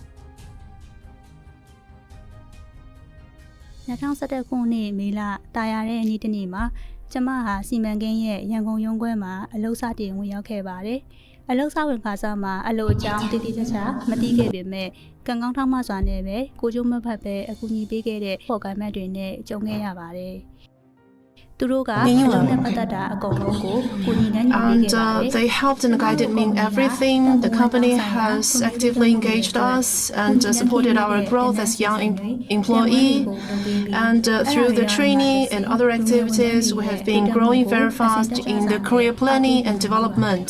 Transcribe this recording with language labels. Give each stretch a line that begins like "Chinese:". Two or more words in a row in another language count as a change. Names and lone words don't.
Burmese: 2011 ခုနှစ်မေလတာယာတဲ့နေ့တစ်နေ့မှာကျမဟာစီမံကိန်းရဲ့ရန်ကုန်ရုံးခွဲမှာအလုပ်စတင်ဝင်ရောက်ခဲ့ပါတယ်အလုပ်စဝင်ခါစားမှာအလုပ်အကြောင်းတည်တည်ချာချာမသိခဲ့ပေမဲ့ကံကောင်းထောက်မှစွာနဲ့ပဲကိုကျိုးမဖတ်ပဲအကူအညီပေးခဲ့တဲ့ဖော်ကိုင်မတ်တွေနဲ့ကြုံခဲ့ရပါတယ်သူတို့ကအလုပ်နဲ့ပတ်သက်တာအကုန်လုံးကိုကိုညီနဲ့ညီပေးခဲ့ပါတယ်
English: They helped and guided me in everything. The company has actively engaged us and supported our growth as young employee. And through the training and other activities, we have been growing very fast in the career planning and development.